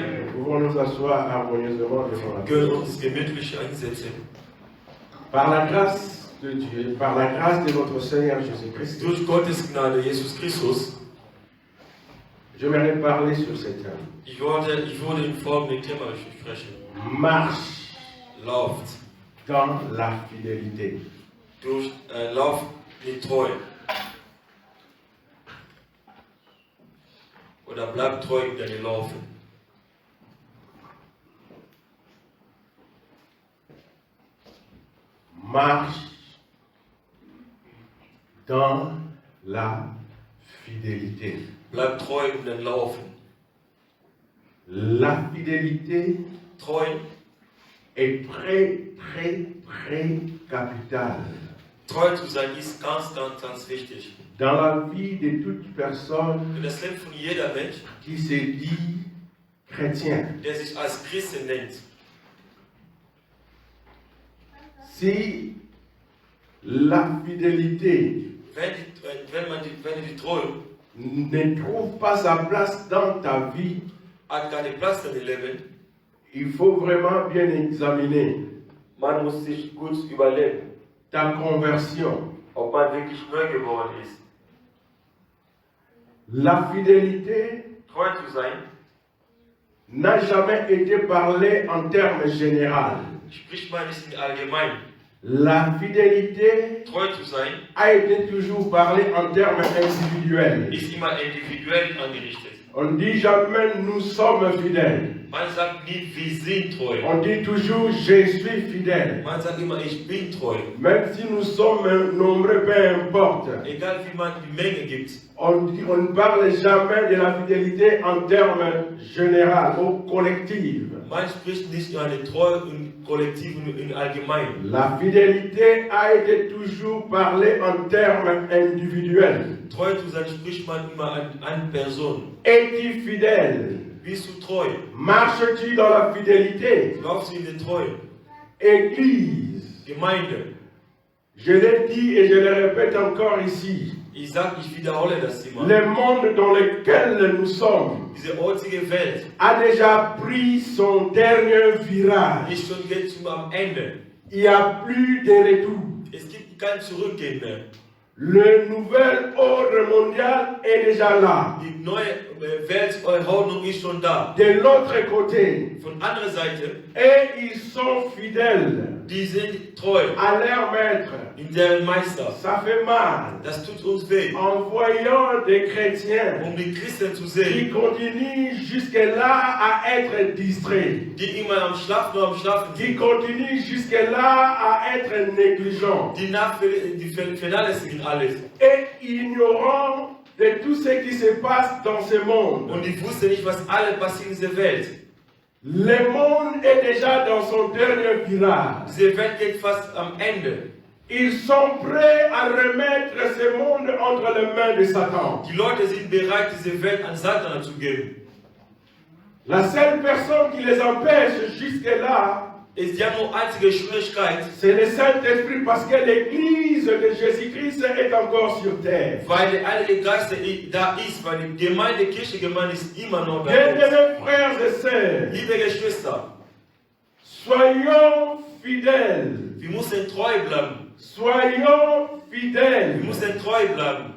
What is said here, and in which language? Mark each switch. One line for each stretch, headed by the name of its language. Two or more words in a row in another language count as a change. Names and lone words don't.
French: Nous pouvons nous asseoir harmonieusement devant la Bible. Par la grâce de Dieu, par la grâce de notre Seigneur Jésus-Christ, j'aimerais parler sur ce thème. Marche dans la fidélité.
German: Oder bleib treu in deinem Laufen.
French: Marche dans la fidélité.
German: Bleib treu in deinem Laufen.
French: La fidélité
German: Treu
French: est très capitale
German: Treu zu sein ist ganz wichtig.
French: dans la vie de toute personne
German: Für das Leben von jeder Mensch,
French: qui se dit chrétien.
German: der sich als Christen nennt.
French: Si la fidélité
German: Wenn die Treue
French: ne trouve pas sa place dans ta vie,
German: hat keine Platz in deinem Leben,
French: il faut vraiment bien examiner
German: man muss sich gut überlegen,
French: ta conversion.
German: ob man wirklich neu geworden ist.
French: La fidélité
German: Treu zu sein
French: n'a jamais été parlée en termes généraux.
German: spricht man nicht in allgemein.
French: La fidélité
German: Treu zu sein
French: a été toujours parlée en termes individuels.
German: ist immer individuell angerichtet.
French: On dit jamais nous sommes fidèles.
German: Man sagt nie, wir sind treu.
French: On dit toujours je suis fidèle.
German: Man sagt immer, ich bin treu.
French: Même si nous sommes nombreux, peu importe.
German: Egal wie man die Menge gibt.
French: On ne parle jamais de la fidélité en termes généraux ou collectifs.
German: Man spricht nicht über eine Treue im Kollektiv und im Allgemeinen.
French: La fidélité a été toujours parlée en termes individuels.
German: Treu zu sein spricht man immer an Personen.
French: Es-tu fidèle?
German: Bist du treu?
French: Marches-tu dans la fidélité?
German: Glaubst du in der Treue?
French: Église.
German: Gemeinde.
French: Je l'ai dit et je le répète encore ici.
German: Ich wiederhole das immer.
French: Le monde dans lequel nous sommes
German: Diese heutige Welt
French: a déjà pris son dernier virage.
German: ist schon jetzt am Ende.
French: Il n'y a plus de retour.
German: Es gibt kein Zurückgehen mehr.
French: Le nouvel ordre mondial est déjà là.
German: Die neue Weltordnung ist schon da.
French: De l'autre côté,
German: Von anderer Seite,
French: et ils sont fidèles
German: die sind treu
French: à leur maître.
German: in deren Meister.
French: Ça fait mal
German: Das tut uns weh,
French: en voyant des chrétiens
German: die Christen zu
French: qui
German: sehen,
French: continuent jusque-là à être distraits,
German: die immer am Schlafen
French: qui
German: sind,
French: continuent jusque-là à être négligents
German: die vernachlässigen alles.
French: et ignorants de tout ce qui se passe dans ce monde.
German: Und die wussten nicht, was alles passiert in dieser Welt.
French: Le monde est déjà dans son dernier virage.
German: Diese Welt geht fast am Ende.
French: Ils sont prêts à remettre ce monde entre les mains de Satan.
German: Die Leute sind bereit, diese Welt an Satan zu geben.
French: La seule personne qui les empêche jusque-là,
German: Es ist ja nur einzige Schwierigkeit,
French: c'est le Saint-Esprit parce que l'Église de Jésus-Christ est encore sur terre.
German: weil der Heilige Geist da ist, weil die Gemeinde, Kirchengemeinde ist immer noch da.
French: Bien-aimés frères et sœurs,
German: Liebe Geschwister,
French: soyons fidèles.
German: wir müssen treu bleiben.
French: Soyons
German: Wir
French: fidèles
German: müssen treu bleiben